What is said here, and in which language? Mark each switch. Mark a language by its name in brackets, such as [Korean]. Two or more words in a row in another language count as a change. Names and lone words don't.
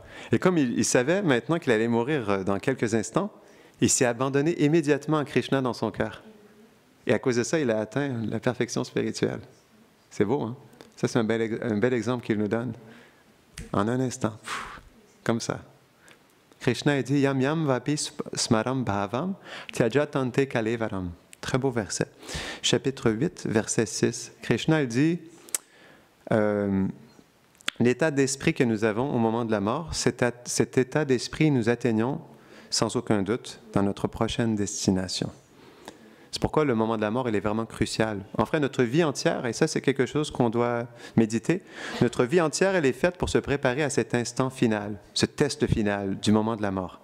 [French] Et comme il savait maintenant qu'il allait mourir dans quelques instants, il s'est abandonné immédiatement à Krishna dans son cœur. Et à cause de ça, il a atteint la perfection spirituelle. C'est beau, hein? Ça, c'est un bel exemple qu'il nous donne. En un instant, comme ça. Krishna a dit, [Sanskrit] यं यं वापि स्मरं भावं त्यजतान्ते कलेवरम्. [French] Très beau verset. Chapitre 8, verset 6. Krishna dit, l'état d'esprit que nous avons au moment de la mort, cet état d'esprit, nous atteignons sans aucun doute dans notre prochaine destination. C'est pourquoi le moment de la mort, il est vraiment crucial. En fait, notre vie entière, et ça c'est quelque chose qu'on doit méditer, notre vie entière, elle est faite pour se préparer à cet instant final, ce test final du moment de la mort.